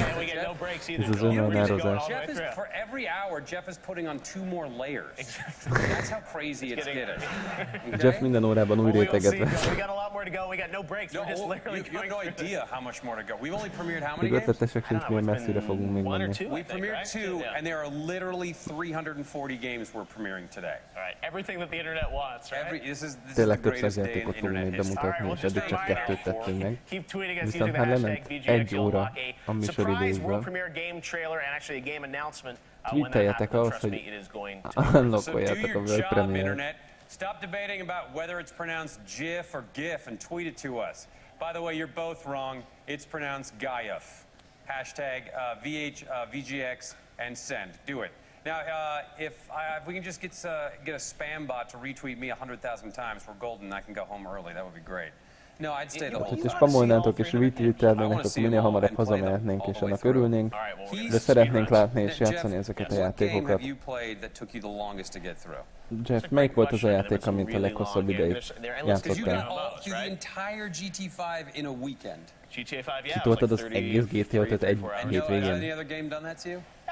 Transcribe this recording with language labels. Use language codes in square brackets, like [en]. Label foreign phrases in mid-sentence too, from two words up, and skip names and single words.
[hu] Ez az online-ározás. Jeff minden órában új réteget vesz. Még ötletesek sincs, milyen messzire fogunk még menni. [en] We premiered 2, and there are literally 340 games we're premiering today. All right, everything that the internet wants, right? [hu] Tényleg több száz játékot fogunk még bemutatni, és eddig csak 2-t tettünk meg. Viszont már lement 1 óra a műsor idejükből. Tweeteljetek ahhoz, hogy unlockoljátok a [en] World Premiere- [hu] t. [en] Stop debating about whether it's pronounced GIF or GIF and tweet it to us. By the way, you're both wrong. It's pronounced GIF. Hashtag VGX and send. Do it. Now, if we can just get a spam bot to retweet me 100,000 times, we're golden. I can go home early. That would be great. No, I'd stay the whole time. [hu] Ha spamolnátok és retweetelnének, akkor minél hamarabb hazamehetnénk, és annak örülnénk, de szeretnénk látni és játszani ezeket a játékokat. Jeff, melyik volt az a játék, amit a leghosszabb ideig játszottál? Kitoltad az egész GTA 5-öt egy hétvégén?